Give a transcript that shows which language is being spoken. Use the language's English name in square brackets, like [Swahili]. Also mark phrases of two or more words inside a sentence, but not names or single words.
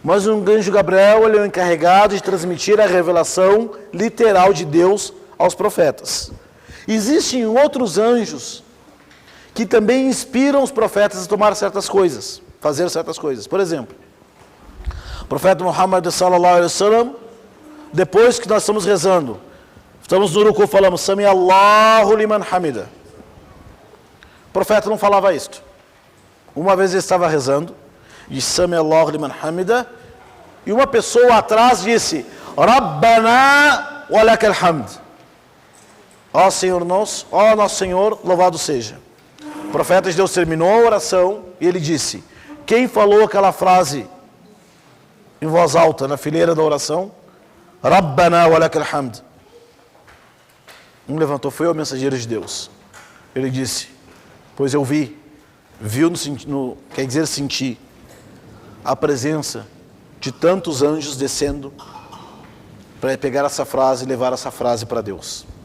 [Portuguese] Mas o anjo Gabriel, ele é o encarregado de transmitir a revelação literal de Deus aos profetas. Existem outros anjos que também inspiram os profetas a tomar certas coisas, fazer certas coisas. Por exemplo, o profeta Muhammad [Arabic] صلى الله عليه وسلم, [Portuguese] depois que nós estamos rezando, estamos no ruku, falamos [Arabic] سمع الله لمن حمده. [Portuguese] O profeta não falava isto. Uma vez ele estava rezando, disse [Arabic] سمع الله لمن حمده, [Portuguese] e uma pessoa atrás disse [Arabic] ربنا ولك الحمد. [Portuguese] Ó Senhor nosso, ó nosso Senhor, louvado seja. O profeta de Deus terminou a oração e ele disse: quem falou aquela frase em voz alta na fileira da oração? [Arabic] ربنا ولك الحمد. [Portuguese] Um levantou, foi o mensageiro de Deus. Ele disse: pois eu vi, quer dizer senti, a presença de tantos anjos descendo para pegar essa frase e levar essa frase para Deus.